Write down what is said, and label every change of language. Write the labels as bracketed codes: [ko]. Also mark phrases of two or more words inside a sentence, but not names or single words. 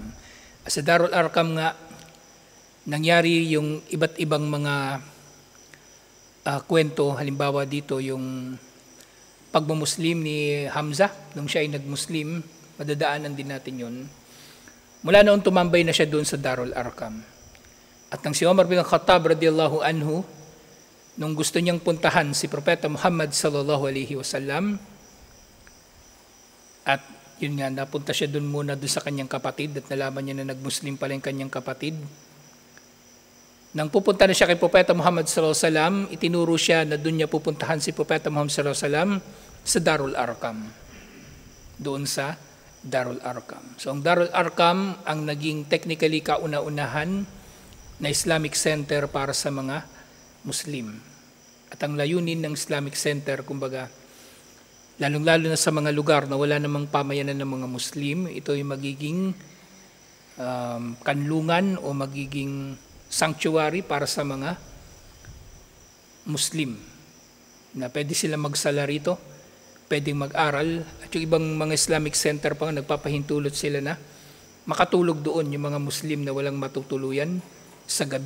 [tl] Sa Darul Arqam nga, nangyari yung iba't ibang mga kwento. Halimbawa dito yung pagmumuslim ni Hamza, nung siya ay nag-Muslim, madadaanan din natin yun. Mula noon tumambay na siya doon sa Darul Arqam. At nang si Umar bin Khattab [ar] رضي الله عنه, [tl] nung gusto niyang puntahan si Propeta Muhammad [ar] صلى الله عليه وسلم, [tl] at yun nga, napunta siya doon muna doon sa kanyang kapatid at nalaman niya na nag-Muslim pala yung kanyang kapatid. Nang pupunta na siya kay Propeta Muhammad [ar] صلى الله عليه وسلم, [tl] itinuro siya na doon niya pupuntahan si Propeta Muhammad [ar] صلى الله عليه وسلم [tl] sa Darul Arqam. Doon sa Darul Arqam. So ang Darul Arqam ang naging technically kauna-unahan na [en] Islamic Center [tl] para sa mga Muslim. At ang layunin ng [en] Islamic Center, [tl] kumbaga, lalong-lalo na sa mga lugar na wala namang pamayanan ng mga Muslim, ito ay magiging kanlungan o magiging sanctuary para sa mga Muslim na pwede sila magsala rito, pwedeng mag-aral, at yung ibang mga [en] Islamic Center [tl] pa nagpapahintulot sila na makatulog doon yung mga Muslim na walang matutuluyan sa gabi.